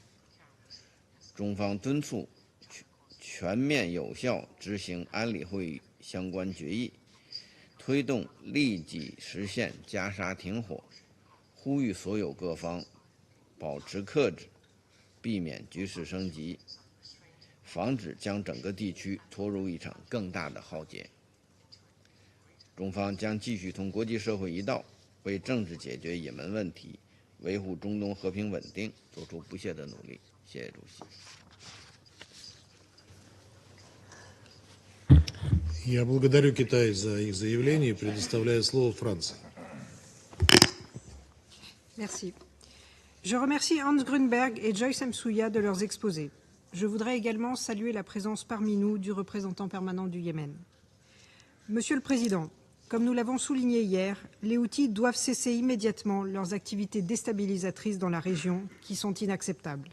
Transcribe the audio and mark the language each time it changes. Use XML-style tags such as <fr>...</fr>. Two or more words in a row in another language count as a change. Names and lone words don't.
<zh>中方敦促全面有效执行安理会相关决议，推动立即实现加沙停火，呼吁所有各方保持克制，避免局势升级，防止将整个地区拖入一场更大的浩劫。中方将继续同国际社会一道，为政治解决也门问题维护中东和平稳定做出不懈的努力。谢谢主席。</zh> <ru>Я благодарю Китай за их заявление и предоставляю слово Франции.</ru> <fr>Merci. Je remercie Hans Grunberg et Joyce Msuya de leurs exposés. Je voudrais également saluer la présence parmi nous du représentant permanent du Yémen. Monsieur le Président, comme nous l'avons souligné hier, les Houthis doivent cesser immédiatement leurs activités déstabilisatrices dans la région qui sont inacceptables.</fr>